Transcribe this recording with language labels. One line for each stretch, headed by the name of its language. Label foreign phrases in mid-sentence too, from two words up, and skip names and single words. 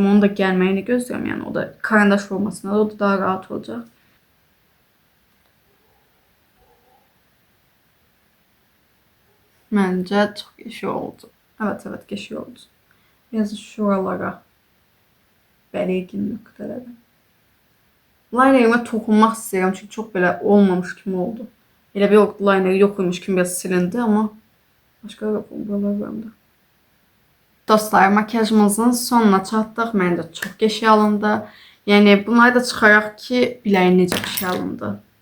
Turkish: Onu da gelmeyini gözlüyorum yani. O da karandaş formasında da o da daha rahat olacak. Bence çok geçiyor oldu. Evet geçiyor oldu. Biraz şuralara belirgin noktalara.
Azerbaijani: Linerime toxunmaq istəyirəm çünki çox belə olmamış kimi oldu. Elə bir liner yoxmuş kimi biraz silindi ama başqa buralar var mı? Dostlar, makyajımızın sonuna çatdıq. Məncə çox qəşəng alındı. Yəni bunları da çıxaraq ki, biləyin necə qəşəng alındı.